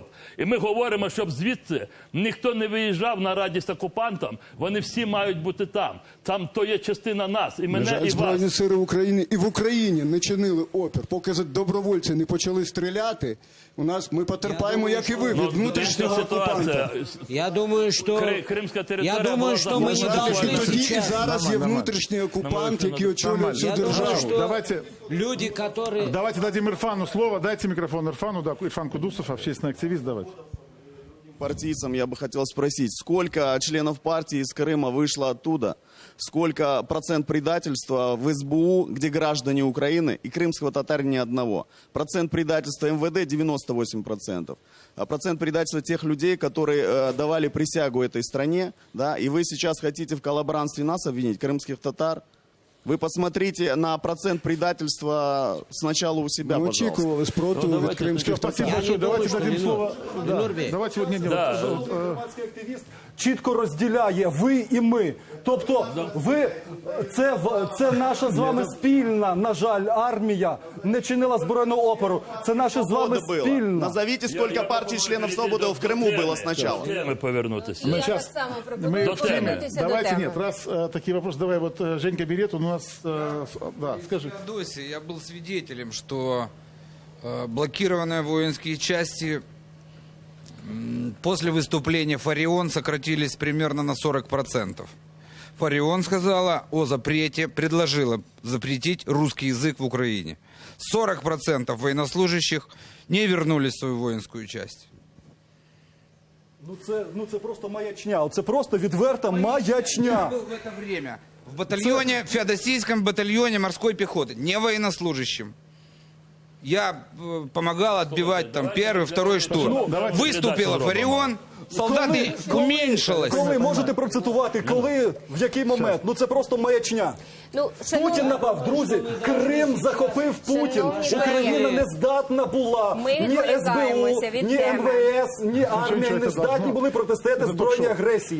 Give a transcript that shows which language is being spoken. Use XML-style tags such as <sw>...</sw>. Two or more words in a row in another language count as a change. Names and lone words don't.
<uk>І ми говоримо, щоб звідси ніхто не виїжджав на радість окупантам. Вони всі мають бути там. Там то є частина нас, і мене, і вас. Збройні сили України і в Україні не чинили опір. Поки добровольці не почали стріляти, ми потерпаємо, як і ви, від внутрішнього окупанта.</uk> <ru>Я думаю, что</ru> <uk>Кримська територія</uk> <ru>мы не должны</ru> <uk>Тоді і</uk> <ru>сейчас...</ru> <uk>зараз є внутрішній окупант, який очолює цю</uk> <ru>Я думаю,</ru> <uk>державу.</uk> <ru>что Давайте, люди, которые... давайте дадим Ирфану слово. Дайте микрофон Ирфану. Да, Ирфан Кудусов, общественный активист. Давайте. Партийцам я бы хотел спросить, сколько членов партии из Крыма вышло оттуда? Сколько процент предательства в СБУ, где граждане Украины, и крымского татарина ни одного? Процент предательства МВД 98%. А процент предательства тех людей, которые давали присягу этой стране, да, и вы сейчас хотите в коллаборантстве нас обвинить, крымских татар? Вы посмотрите на процент предательства сначала у себя,</ru> <uk>Ми</uk> <ru>пожалуйста.</ru> <uk>очікували спротиву від кримських татар.</uk> <ru>Спасибо большое. Давайте дадим слово. Давайте вот</ru> <uk>Громадський активіст чітко розділяє ви і ми. Тобто ви, це наша з вами спільна, на жаль, армія не чинила збройного опору. Це наша з вами</uk> <ru>Было.</ru> <uk>спільна.</uk> <ru>Назовите, сколько партий членов СВОБОДа в Крыму было сначала.</ru> <uk>Ми повернутися.</uk> <ru>Мы сейчас. Мы До темы. повернемся до давайте темы. Нет, раз такие вопросы, давай вот Женька берет, у нас, да, скажи. В Досе я был свидетелем, что блокированные воинские части после выступления Фарион сократились примерно на 40%. Фарион сказала о запрете, предложила запретить русский язык в Украине. 40% военнослужащих не вернулись в свою воинскую часть.</ru> <uk>Це просто маячня. Це просто відверта маячня.</uk> <ru>Я был в это время в батальоне, в Феодосийском батальоне морской пехоты, не военнослужащим. Я помогал отбивать там первый, второй штурм. Выступила Фарион, солдаты уменьшилось.</ru> <uk>Коли можете процитувати, коли, в який момент? Ну це просто маячня. Путін напав, друзі, Крим захопив Путін. Україна не здатна була, ні СБУ, ні МВС, ні армія не здатні були протистояти збройній агресії.</uk>